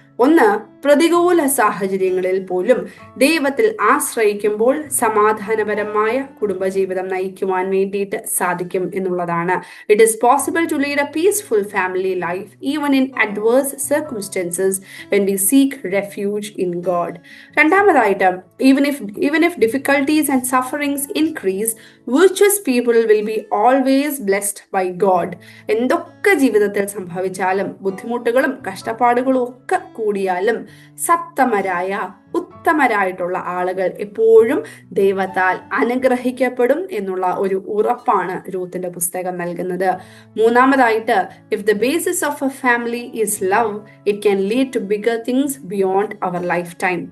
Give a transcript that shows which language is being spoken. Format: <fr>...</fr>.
<ml>ഒന്ന്, പ്രതികൂല സാഹചര്യങ്ങളിൽ പോലും ദൈവത്തിൽ ആശ്രയിക്കുമ്പോൾ സമാധാനപരമായ കുടുംബജീവിതം നയിക്കുവാൻ വേണ്ടിയിട്ട് സാധിക്കും എന്നുള്ളതാണ്.</ml> <en>It is possible to lead a peaceful family life even in adverse circumstances when we seek refuge in God.</en> <ml>രണ്ടാമതായിട്ട്,</ml> <en>even if difficulties and sufferings increase, virtuous people will be always blessed by God.</en> <ml>എന്തൊക്കെ ജീവിതത്തിൽ സംഭവിച്ചാലും, ബുദ്ധിമുട്ടുകളും കഷ്ടപ്പാടുകളും ഒക്കെ കൂടിയാലും, സത്തമരായ ഉത്തമരായിട്ടുള്ള ആളുകൾ എപ്പോഴും ദൈവത്താൽ അനുഗ്രഹിക്കപ്പെടും എന്നുള്ള ഒരു ഉറപ്പാണ് രൂത്തിന്റെ പുസ്തകം നൽകുന്നത്. മൂന്നാമതായിട്ട്,</ml> <en>If the basis of a family is love, it can lead to bigger things beyond our life time.</en>